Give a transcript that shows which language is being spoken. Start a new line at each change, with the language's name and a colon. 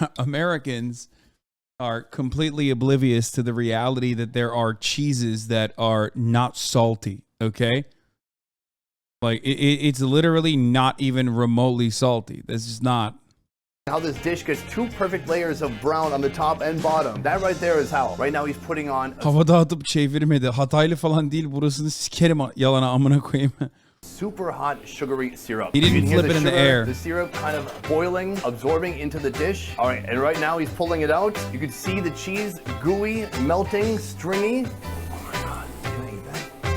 English: Americans are completely oblivious to the reality that there are cheeses that are not salty, okay? Like, it's literally not even remotely salty. This is not. How this dish gets two perfect layers of brown on the top and bottom. That right there is how. Right now he's putting on
Turkish: Havada atıp çevirmedi. Hataylı falan değil. Burasını sikerim yalana amına koyayım.
English: super hot sugary syrup. He didn't flip it in the air. The syrup kind of boiling, absorbing into the dish. All right, and right now he's pulling it out. You can see the cheese gooey, melting, stringy. Oh my God, can I eat that?